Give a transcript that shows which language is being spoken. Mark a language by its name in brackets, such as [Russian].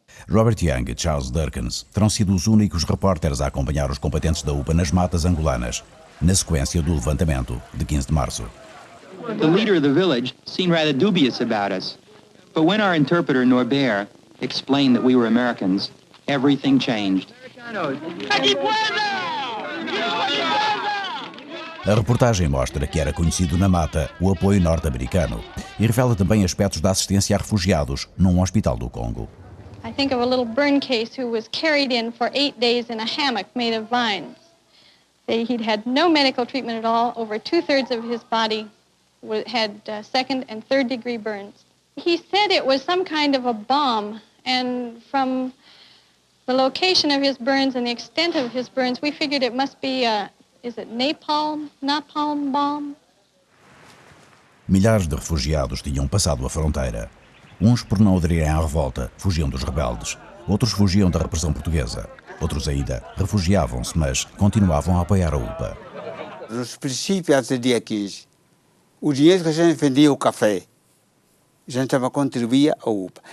[Portuguese] Robert Young e Charles Durkins terão sido os únicos repórteres a acompanhar os combatentes da UPA nas matas angolanas, na sequência do levantamento de 15 de março. [English] The leader of the village seemed rather dubious about us, but when our interpreter Norbert explained that we were Americans, everything changed. [Portuguese] A reportagem mostra que era conhecido na mata o apoio norte-americano e revela também aspectos da assistência a refugiados num hospital do Congo. [English] I think of a little burn case who was carried in for 8 days in a hammock made of vines. He'd had no medical treatment at all. Over 2/3 of his body had second and third degree burns. He said it was some kind of a bomb, and from the location of his burns and the extent of his burns, we figured it must be is it napalm bomb? [Portuguese] Milhares de refugiados tinham passado a fronteira. Uns por não aderirem à revolta, fugiam dos rebeldes. Outros fugiam da repressão portuguesa. Outros ainda refugiavam-se, mas continuavam a apoiar a UPA. Nos princípios, antes do dia 15, o dinheiro que a gente vendia o café, a gente também contribuía à UPA.